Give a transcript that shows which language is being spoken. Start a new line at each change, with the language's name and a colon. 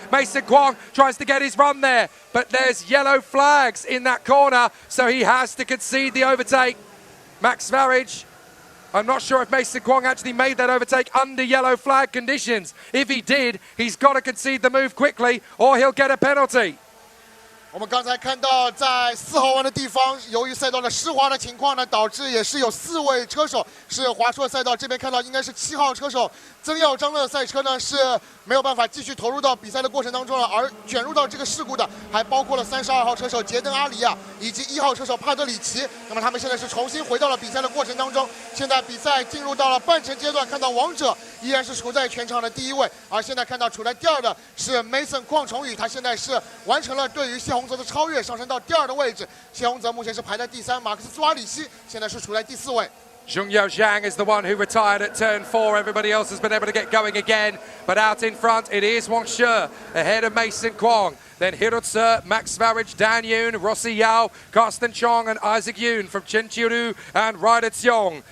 English: Mason Kwong tries to get his run there, but there's yellow flags in that corner, so he has to concede the overtake. Max Varage, I'm not sure if Mason Kwong actually made that overtake under yellow flag conditions. If he did, he's got to concede the move quickly or he'll get a penalty.
Chinese: 我们刚才看到，在4号弯的地方，由于赛道的湿滑的情况呢，导致也是有4位车手是滑出了赛道。这边看到应该是7号车手曾耀章的赛车呢是没有办法继续投入到比赛的过程当中了，而卷入到这个事故的还包括了32号车手杰登阿里亚以及1号车手帕特里奇。那么他们现在是重新回到了比赛的过程当中。现在比赛进入到了半程阶段，看到王者依然是处在全场的第1位，而现在看到处在第2的是 Mason 邝崇宇，他现在是完成了对于谢洪泽的超越，上升到第2的位置。谢洪泽目前是排在第3，马克思·苏瓦里西现在是处在第4位。
English: Zhongyao Zhang is the one who retired at turn 4. Everybody else has been able to get going again. But out in front, it is Wang Shi ahead of Mason Kwong. Then Hirotsu, Max Varage, Dan Yoon, Rossi Yao, Karsten Chong and Isaac Yoon from Chen Chiuru and Ryder Tsiong.